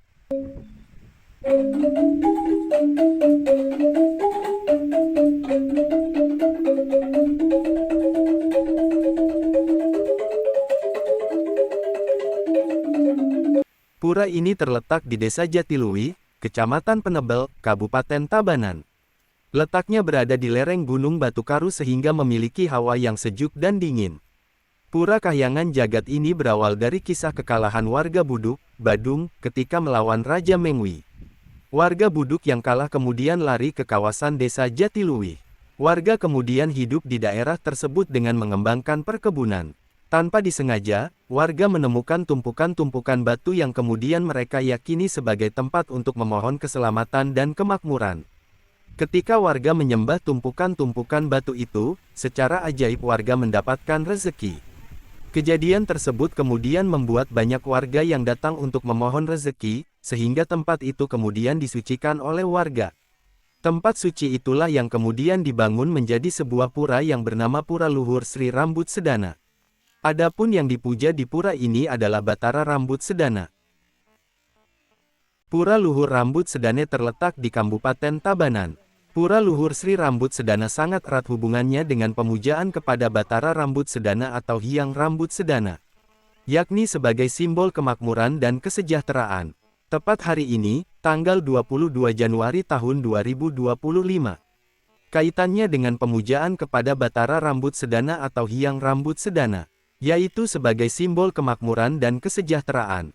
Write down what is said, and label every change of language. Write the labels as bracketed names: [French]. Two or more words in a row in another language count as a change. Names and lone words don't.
[Indonesian] Pura ini terletak di Desa Jatiluwi, Kecamatan Penebel, Kabupaten Tabanan. Letaknya berada di lereng Gunung Batu Karu sehingga memiliki hawa yang sejuk dan dingin. Pura Kahyangan Jagat ini berawal dari kisah kekalahan warga Buduk, Badung, ketika melawan Raja Mengwi. Warga Buduk yang kalah kemudian lari ke kawasan Desa Jatiluwi. Warga kemudian hidup di daerah tersebut dengan mengembangkan perkebunan. Tanpa disengaja, warga menemukan tumpukan-tumpukan batu yang kemudian mereka yakini sebagai tempat untuk memohon keselamatan dan kemakmuran. Ketika warga menyembah tumpukan-tumpukan batu itu, secara ajaib warga mendapatkan rezeki. Kejadian tersebut kemudian membuat banyak warga yang datang untuk memohon rezeki, sehingga tempat itu kemudian disucikan oleh warga. Tempat suci itulah yang kemudian dibangun menjadi sebuah pura yang bernama Pura Luhur Sri Rambut Sedana. Adapun yang dipuja di pura ini adalah Batara Rambut Sedana. Pura Luhur Rambut Sedana terletak di Kabupaten Tabanan. Pura Luhur Sri Rambut Sedana sangat erat hubungannya dengan pemujaan kepada Batara Rambut Sedana atau Hyang Rambut Sedana, yakni sebagai simbol kemakmuran dan kesejahteraan. Tepat hari ini, tanggal 22 Januari tahun 2025. Kaitannya dengan pemujaan kepada Batara Rambut Sedana atau Hyang Rambut Sedana, yaitu sebagai simbol kemakmuran dan kesejahteraan.